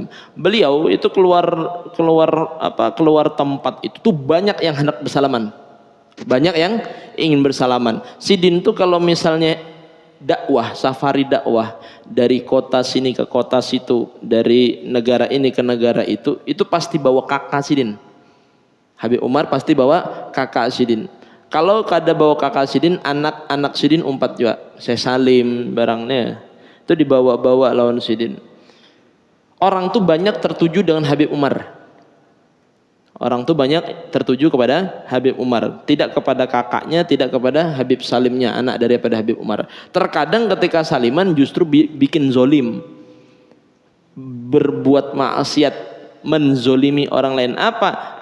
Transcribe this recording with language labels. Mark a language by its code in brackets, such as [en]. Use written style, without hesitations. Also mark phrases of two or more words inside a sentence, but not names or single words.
[id] Beliau itu keluar tempat itu tuh banyak yang hendak bersalaman. Banyak yang ingin bersalaman. Sidin tuh kalau misalnya dakwah, safari dakwah dari kota sini ke kota situ, dari negara ini ke negara itu pasti bawa kakak Sidin. Habib Umar pasti bawa kakak Sidin. [bjn] Kalau kada bawa kakak Sidin, anak-anak Sidin umpat juga. Saya Salim barangnya itu dibawa-bawa lawan Sidin. [id] Orang tuh banyak tertuju dengan Habib Umar. Orang tuh banyak tertuju kepada Habib Umar, tidak kepada kakaknya, tidak kepada Habib Salimnya, anak daripada Habib Umar. Terkadang ketika saliman justru bikin zolim, berbuat maksiat, menzolimi orang lain. Apa?